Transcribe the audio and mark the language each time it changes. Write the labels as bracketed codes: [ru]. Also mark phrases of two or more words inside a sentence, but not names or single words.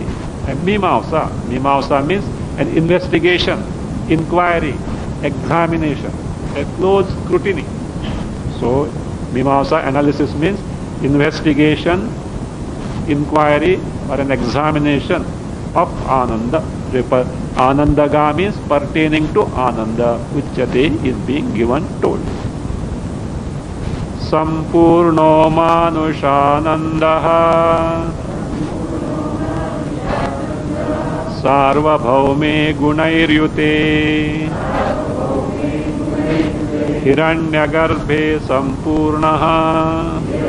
[en] And Mimausa means an investigation, inquiry, examination, a close scrutiny. So, Mimausa analysis means investigation, inquiry, or an examination of Ananda. Anandaga means pertaining to Ananda. Uchyate is being given, told. [sa] सम्पूर्णो मनुष्यानन्दः सार्वभौमे गुणैर्युते हिरण्यगर्भे सम्पूर्णः